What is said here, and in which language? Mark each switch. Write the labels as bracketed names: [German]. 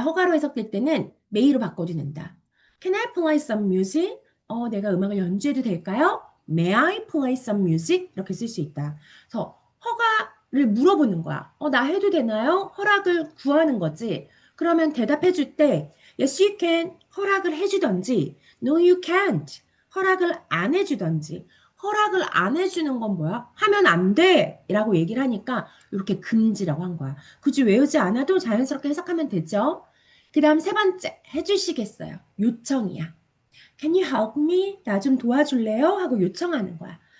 [Korean] 허가로 해석될 때는 may로 바꿔주는다. [English] Can I play some music? [Korean] 내가 음악을 연주해도 될까요? [English] May I play some music? [Korean] 이렇게 쓸 수 있다. 그래서 허가를 물어보는 거야. 나 해도 되나요? 허락을 구하는 거지. 그러면 대답해 줄 때 [English] Yes, you can. [Korean] 허락을 해주던지 [English] No, you can't. [Korean] 허락을 안 해주던지 허락을 안 해주는 건 뭐야? 하면 안 돼! 라고 얘기를 하니까 이렇게 금지라고 한 거야. 굳이 외우지 않아도 자연스럽게 해석하면 되죠? 그 다음 세 번째, 해주시겠어요. 요청이야. [English] Can you help me? [Korean] 나 좀 도와줄래요? 하고 요청하는 거야.